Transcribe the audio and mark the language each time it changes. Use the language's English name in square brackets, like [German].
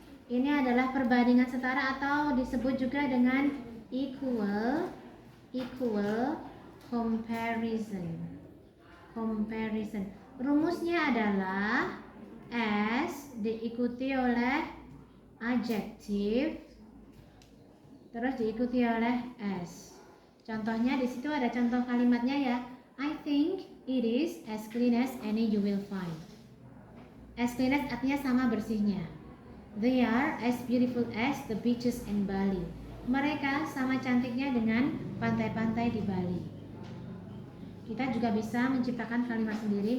[Indonesian] Ini adalah perbandingan setara atau disebut juga dengan equal comparison. Rumusnya adalah S diikuti oleh adjektif terus diikuti oleh S. Contohnya di situ ada contoh kalimatnya ya. [English] I think it is as clean as any you will find. As clean as [Indonesian] artinya sama bersihnya. [English] They are as beautiful as the beaches in Bali. [Indonesian] Mereka sama cantiknya dengan pantai-pantai di Bali. Kita juga bisa menciptakan kalimat sendiri.